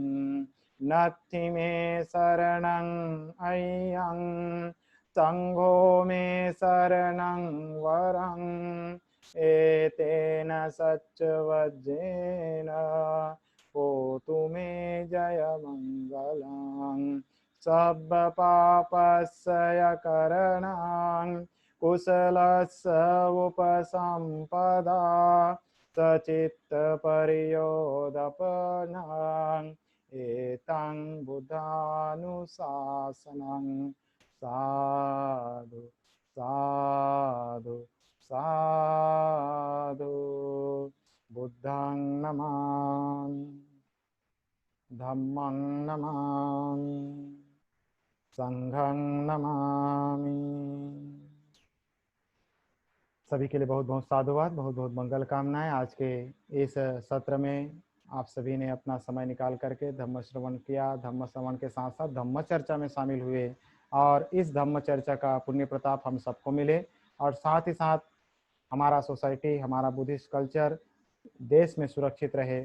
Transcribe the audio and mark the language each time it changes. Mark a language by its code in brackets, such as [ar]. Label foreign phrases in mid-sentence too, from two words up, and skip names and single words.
[pi] नत्थि मे शरणं अय्यं संघो मे शरणं वरं एतेन सच्चवज्रेन होतु मे जयमङ्गलं। सब्बपापस्य करणं कुशलस्य उपसम्पदा सचित्तपर्योदपनं एतं बुद्धानुशासनं। साधु साधु साधु। बुद्धं नमामि, धम्मं नमामि, संघं नमामि। [hi] सभी के लिए बहुत बहुत साधुवाद, बहुत बहुत मंगल कामनाएं। आज के इस सत्र में आप सभी ने अपना समय निकाल करके धम्म श्रवण किया। धम्म श्रवण के साथ साथ धम्म चर्चा में शामिल हुए और इस धम्म चर्चा का पुण्य प्रताप हम सबको मिले और साथ ही साथ हमारा सोसाइटी, हमारा [en] Buddhist culture [hi] देश में सुरक्षित रहे।